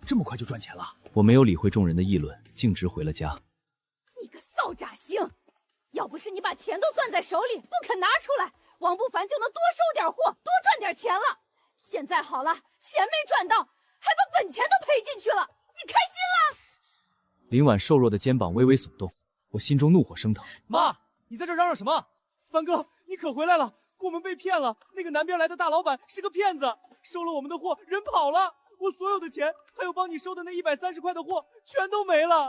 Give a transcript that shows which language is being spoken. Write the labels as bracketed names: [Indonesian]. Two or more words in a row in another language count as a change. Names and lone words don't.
[Chinese] 這麼快就賺錢了？我沒有理會眾人的議論，徑直回了家。你個騷詐星， 要不是你把錢都攥在手裡，不肯拿出來，王不凡就能多收點貨，多賺點錢了。現在好了，錢沒賺到，還把本錢都賠進去了，你開心了？林婉瘦弱的肩膀微微耸動，我心中怒火升腾。媽，你在這嚷嚷什麼？凡哥，你可回来了！我們被騙了，那個南邊來的大老板是個騙子，收了我們的貨，人跑了。我所有的錢，還有幫你收的那130塊的貨，全都沒了。